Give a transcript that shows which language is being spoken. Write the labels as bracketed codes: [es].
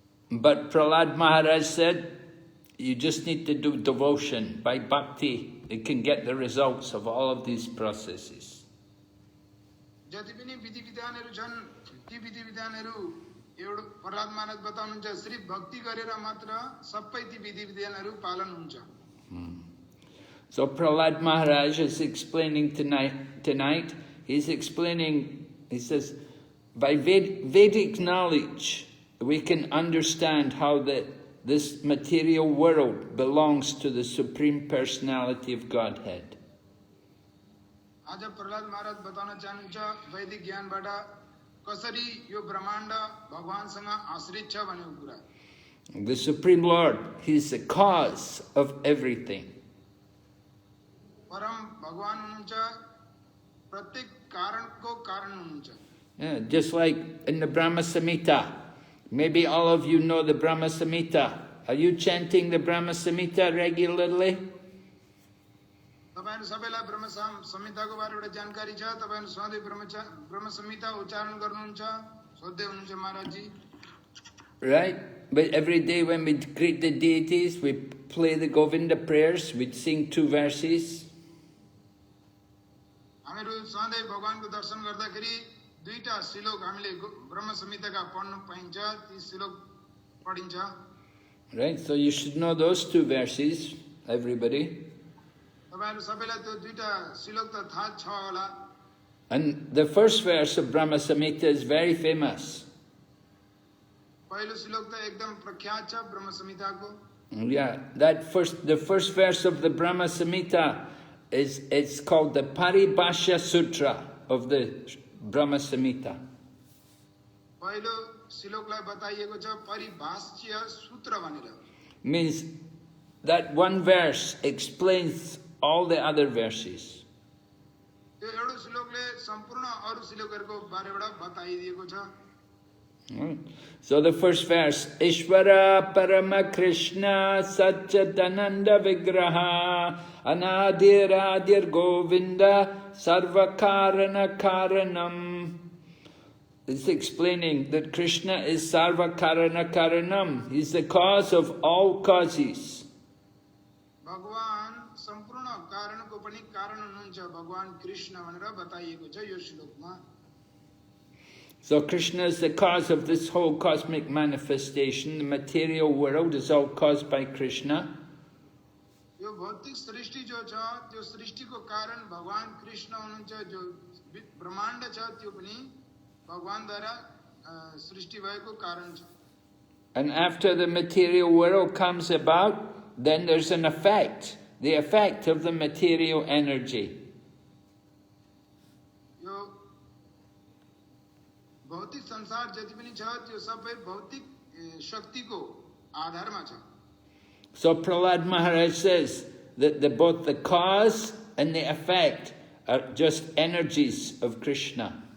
[en] But Prahlad Maharaj said, you just need to do devotion. By bhakti, you can get the results of all of these processes. [ne] जति पनि विधि विधानहरू छन् ती विधि विधानहरू एउटा प्रहलाद महाराज बताउनुहुन्छ सिर्फ भक्ति गरेर मात्र सबै ती विधि विधानहरू पालन हुन्छ. [en] So Prahlad Maharaj is explaining tonight, he's explaining, he says, by Vedic knowledge, we can understand how this material world belongs to the Supreme Personality of Godhead. [ne] आज प्रहलाद महाराज बताउन चाहनुहुन्छ वैदिक ज्ञानबाट कसरी यो ब्रह्माण्ड भगवानसँग आश्रित छ भनेको कुरा. [en] The Supreme Lord, He's the cause of everything. [ne] परम भगवान हुनुहुन्छ प्रत्येक कारणको कारण हुनुहुन्छ. [en] Yeah, just like in the Brahma Samhita. Maybe all of you know the Brahma Samhita. Are you chanting the Brahma Samhita regularly? [ne] तपाईहरु सबैलाई ब्रह्म संहिताको बारेमा जानकारी छ. तपाईहरु सधैँ ब्रह्म संहिता उच्चारण गर्नुहुन्छ, सोध्दै हुनुहुन्छ महाराज जी. [en] Right? But every day when we greet the deities, we play the Govinda prayers, we'd sing 2 verses. [ne] हामीहरु सधैँ भगवानको दर्शन गर्दाखेरि दुईटा श्लोक हामीले ब्रह्म संहिताका पढ्न पाइन्छ. ती श्लोक पढिन्छ. [en] Right? So you should know those two verses, everybody. [ne] तपाईहरु सबैलाई त्यो दुईटा श्लोक त थाहा छ होला। [en] And the first verse of Brahma Samhita is very famous. [ne] पहिलो श्लोक त एकदम प्रख्यात छ ब्रह्म संहिताको। [en] Yeah, the first verse of the Brahma Samhita it's called the Paribhashya Sutra of the Brahma Samhita. [ne] पहिलो श्लोकलाई बताइएको छ परिभाष्य सूत्र भनेर। [en] Means that one verse explains all the other verses. [ne] त्यो एउटा श्लोकले सम्पूर्ण अरु श्लोकहरुको बारेबाट बताइदिएको छ। [en] So the first verse, Ishvara Parama Krishna Satchidananda Vigraha Anadiradir Govinda Sarvakarana Karanam. It's explaining that Krishna is Sarvakarana Karanam. He's the cause of all causes. [ne] भगवान सम्पूर्ण कारणको पनि कारण हुनुहुन्छ भगवान कृष्ण भनेर बताइएको छ यो श्लोकमा। [en] So Krishna is the cause of this whole cosmic manifestation. The material world is all caused by Krishna. [ne] यो भौतिक सृष्टि जो छ त्यो सृष्टिको कारण भगवान कृष्ण हुनुहुन्छ। जो ब्रह्माण्ड छ त्यो पनि भगवानद्वारा सृष्टि भएको कारण छ। [en] And after the material world comes about, then there's an effect, the effect of the material energy. [ne] भौतिक संसार जति पनि छ त्यो सबै भौतिक शक्तिको आधारमा छ। [en] So Prahlad Maharaj says that both the cause and the effect are just energies of Krishna.